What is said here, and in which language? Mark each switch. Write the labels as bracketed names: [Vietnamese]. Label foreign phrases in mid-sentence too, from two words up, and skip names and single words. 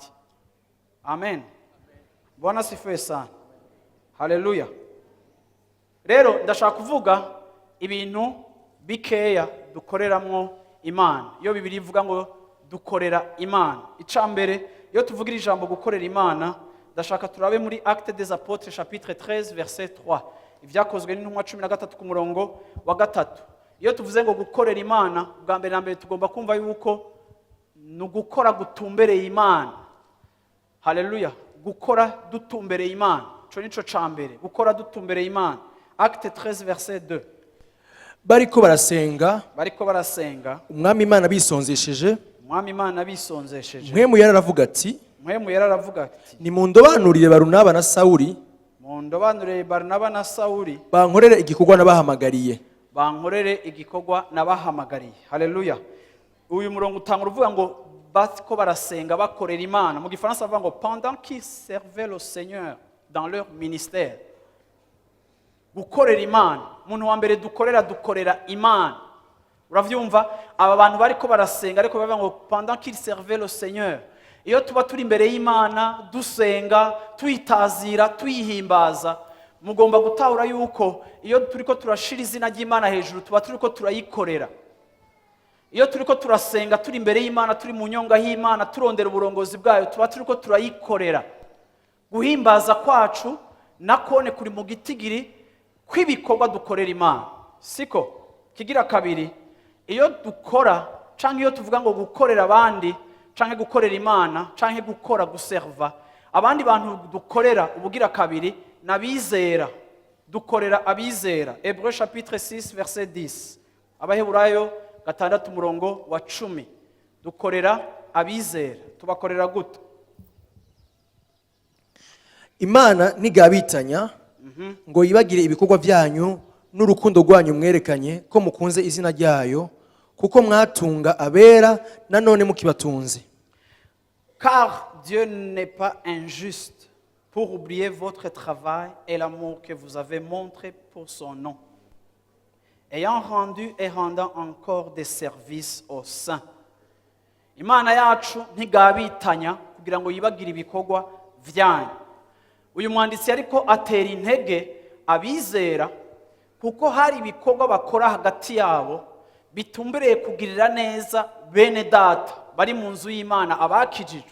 [Swahili] Amen. Bwana sifiwe sana. [Rundi] Haleluya. Rero ndashaka kuvuga ibintu bikeya dukoreramwo Imana. Iyo Bibiliya ivuga ngo dukorera Imana, icambere iyo tuvugira ijambo gukorera Imana, ndashaka turabe muri [French] Actes des Apôtres chapitre 13 verset 3. [Rundi] Ivyakozwe n'intumwa 13 ku murongo wa 3. Iyo tuvuze ngo gukorera Imana, bwa mbere na mbere tugomba kumva yuko nugukora gutumbereye Imana. Haleluya. Gukora dutumbereye Imana, cyo nico cambere, gukora dutumbereye Imana. [French] Acte 13 verset 2. [Rundi] bariko barasenga umwami Imana bisonzesheje, mpwemu yararavuga ati nimundobanurire Barunaba na Sawuli bankorere igikorwa nabahamagariye. Haleluya. Uyu murongo utanga uvuga ngo bariko barasenga bakorera Imana. Mu Gifaransa bavuga ngo [French] pendant qu'ils servaient le Seigneur dans leur ministère. [Rundi] Gukorera Imana, umuntu wa mbere dukorera Imana. Uravyumva, aba bantu bariko barasenga ariko bavuga ngo [French] pendant qu'ils servaient le Seigneur. [Rundi] Iyo tuba turi imbere y'Imana dusenga, tuyitazira, tuyihimbaza, mugomba gutahura yuko iyo turiko turashira izina ry'Imana hejuru tuba turiko turayikorera. Iyo turiko turasenga turi imbere y'Imana, turi mu nyonga y'Imana, turondera uburongozi bwayo, tuba turiko turayikorera. Guhimbaza kwacu nakone kuri mu gitigiri kw'ibikorwa dukorera Imana. Siko kigira kabiri, iyo dukora canke iyo tuvuga ngo gukorera abandi canke gukorera Imana canke gukora guserva abandi bantu dukorera, ubugira kabiri nabizera. Dukorera abizera. [French] Hébreux chapitre 6 verset 10. [Rundi] Abaheburayo 6 murongo wa 10. Dukorera abizera. Tubakorera gute? Imana ntigabitanya ngo yibagire ibikorwa byanyu n'urukundo rwanyu mwerekanye ko mukunze izina ryayo, kuko mwatunga abera nanone mukibatunze. [French] Car Dieu n'est pas injuste pour oublier votre travail et l'amour que vous avez montré pour son nom, ayant rendu et rendant encore des services aux saints. [Rundi] Imana yacu ntigabitanya kugira ngo yibagire ibikorwa vyanyu. Uyu mwanditsi ariko atera intege abizera kuko hari ibikorwa bakora hagati yabo bitumbereye kugirira neza bene data bari mu nzu y'Imana abakijijwe.